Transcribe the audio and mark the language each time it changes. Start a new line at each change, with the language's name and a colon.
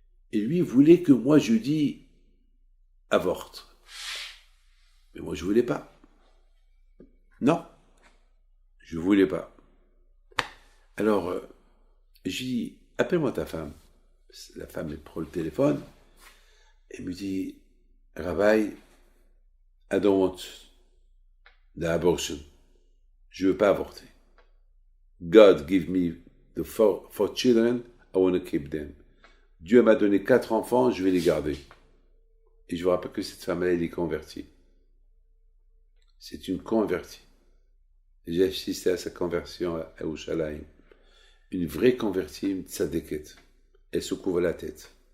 French: Et lui voulait que moi, je lui dise, avorte. Mais moi, je voulais pas. Non. Je voulais pas. Alors, je lui dis, appelle-moi ta femme. La femme, elle prend le téléphone. Elle me dit, Rabbi,
English: I don't want the abortion.
French: Je veux pas avorter.
English: God give me the four children, I want to keep them.
French: Dieu m'a donné 4 enfants, je vais les garder. Et je vous rappelle que cette femme-là, elle est convertie. C'est une convertie. J'ai assisté à sa conversion à Yerushalayim. Une vraie convertie, une tzadékette. Elle se couvre la tête.